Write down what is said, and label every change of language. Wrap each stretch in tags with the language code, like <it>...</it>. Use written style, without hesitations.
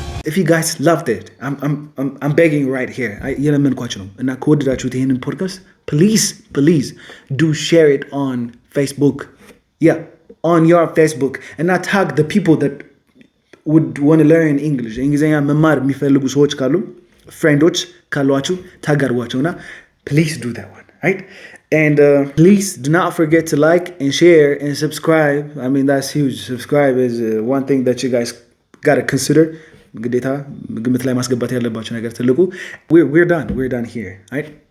<en>If you guys loved it, I'm begging right here.</en> <am>የለመንኳችሁ ነው እና ከወደዳችሁት ይሄንን ፖድካስት</am> <en>please do share it on Facebook. Yeah, on your Facebook and not tag the people that would want to learn English.</en> <am>እንግሊዝኛ መማር የሚፈልጉ ሰዎች ካሉ ፍሬንዶች ካሏችሁ ታግ አድርጓቸውና</am> <en>please do that one, right? And please do not forget to like and share and subscribe. I mean, that's huge. Subscribe is one thing that you guys got to consider.</en> <am>ግዴታ ግምት ላይ ማስገባት ያለባችሁ ነገር ትልቁ</am> <en>we're done here, right?</en>